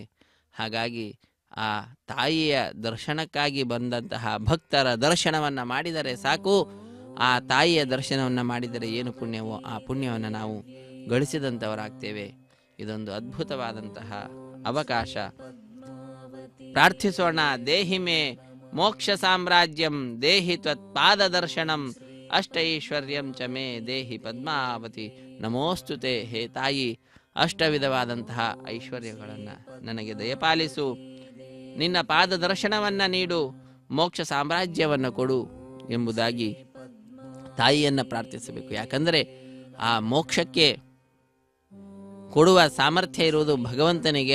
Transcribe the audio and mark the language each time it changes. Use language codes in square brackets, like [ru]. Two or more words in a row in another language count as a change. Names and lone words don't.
[kn] ಹಾಗಾಗಿ ಆ ತಾಯಿಯ ದರ್ಶನಕ್ಕಾಗಿ ಬಂದಂತಹ ಭಕ್ತರ ದರ್ಶನವನ್ನು ಮಾಡಿದರೆ ಸಾಕು. ಆ ತಾಯಿಯ ದರ್ಶನವನ್ನು ಮಾಡಿದರೆ ಏನು ಪುಣ್ಯವೋ ಆ ಪುಣ್ಯವನ್ನು ನಾವು ಗಳಿಸಿದಂಥವರಾಗ್ತೇವೆ. ಇದೊಂದು ಅದ್ಭುತವಾದಂತಹ ಅವಕಾಶ. ಪ್ರಾರ್ಥಿಸೋಣ. [sa] ದೇಹಿಮೇ ಮೋಕ್ಷ ಸಾಮ್ರಾಜ್ಯಂ ದೇಹಿ ತ್ವತ್ಪಾದ ದರ್ಶನಂ ಅಷ್ಟೈಶ್ವರ್ಯಂ ಚ ಮೇ ದೇಹಿ ಪದ್ಮಾವತಿ ನಮೋಸ್ತುತೆ. [kn] ಹೇ ತಾಯಿ, ಅಷ್ಟವಿಧವಾದಂತಹ ಐಶ್ವರ್ಯಗಳನ್ನು ನನಗೆ ದಯಪಾಲಿಸು. ನಿನ್ನ ಪಾದ ದರ್ಶನವನ್ನು ನೀಡು, ಮೋಕ್ಷ ಸಾಮ್ರಾಜ್ಯವನ್ನು ಕೊಡು ಎಂಬುದಾಗಿ ತಾಯಿಯನ್ನು ಪ್ರಾರ್ಥಿಸಬೇಕು. ಯಾಕಂದರೆ ಆ ಮೋಕ್ಷಕ್ಕೆ ಕೊಡುವ ಸಾಮರ್ಥ್ಯ ಇರುವುದು ಭಗವಂತನಿಗೆ.